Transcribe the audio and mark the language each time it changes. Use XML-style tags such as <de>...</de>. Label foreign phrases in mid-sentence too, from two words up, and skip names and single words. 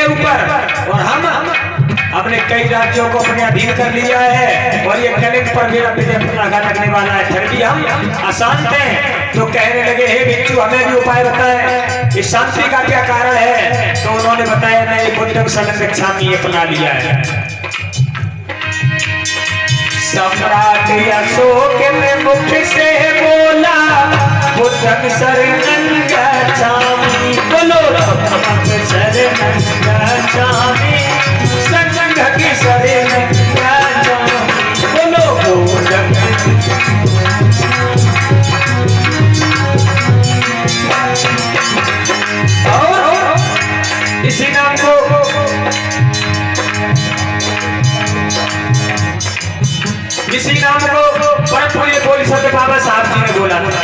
<hi>ऊपर और हम अपने कई राज्यों को अपने अधीन कर लिया है और ये कलिंग पर मेरा विजय पताका लगने वाला है फिर भी हम अशांत हैं तो कहने लगे हे भिक्षु हमें भी उपाय बताएं इस शांति का क्या कारण है तो उन्होंने बताया मैं</hi> <pi>बुद्धं शरणं गच्छामि</pi> <hi>अपना लिया है सम्राट अशोक ने मुख से बोला</hi> <pi>बुद्धं शरणं गच्छामि। बोलो बुद्धं शरणं गच्छामि, संघं शरणं गच्छामि।</pi> <hi>बोलो बुद्धं। और इसी नाम को परम पूज्य बोल संत बाबा साहब जी ने बोला था।</hi>